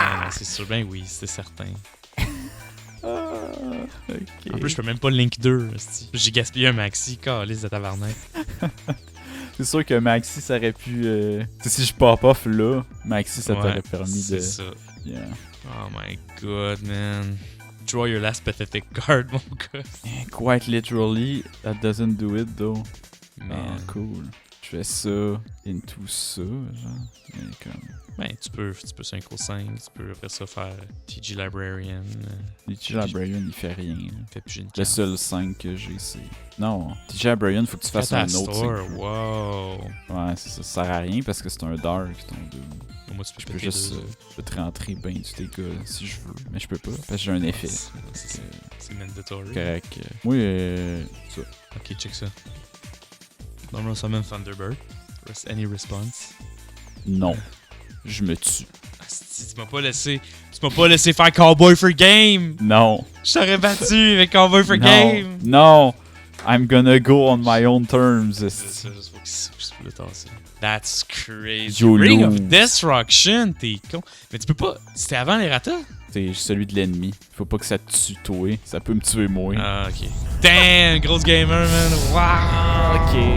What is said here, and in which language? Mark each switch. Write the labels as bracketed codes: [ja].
[fr] c'est sûr, ben oui, c'est certain. Ok. En plus, je peux même pas link 2. J'ai gaspillé un maxi, calice de tabarnak. C'est sûr que Maxi, ça aurait pu. Tu sais, si je pop off là, Maxi, ça t'aurait permis de. C'est ça. [en] Yeah. Oh my god, man. Draw your last pathetic card, [fr] mon gars. [en] Quite literally, that doesn't do it though. Man. [fr] Ah, cool. fais ça, into ça, genre. Mais comme... Ben, tu peux synchro 5, tu peux après ça faire TG Librarian. TG Librarian, il fait rien. Là. Fait plus une Le carte. seul 5 que j'ai, c'est... Non, TG Librarian, faut que tu fasses un autre Catastor, synchro. wow. Ouais, c'est ça. Ça sert à rien parce que c'est un dark, ton Doom. Bon, moi, tu peux Je peux péter juste je peux te rentrer ben du dégâts si je veux. Mais je peux pas, parce que j'ai un effet. C'est mandatory. Correct. Moi, ça. [en] Ok, [fr] check ça. [en] Normal Summon Thunderbird. Any response? [fr] Non. Je me tue. Asti, tu m'as pas laissé faire Cowboy for Game! Non. Je t'aurais battu avec Cowboy for Non. Game! Non. [en] I'm gonna go on my own terms. [fr] C'est ça, juste faut que le tasser. [en] That's crazy. YOLO. [fr] Ring of Destruction, t'es con. Mais tu peux pas. C'était avant les ratas? C'est celui de l'ennemi. Faut pas que ça te tue toi. Ça peut me tuer moi. Ah, ok. Damn, grosse gamer, man. Wow! Ok.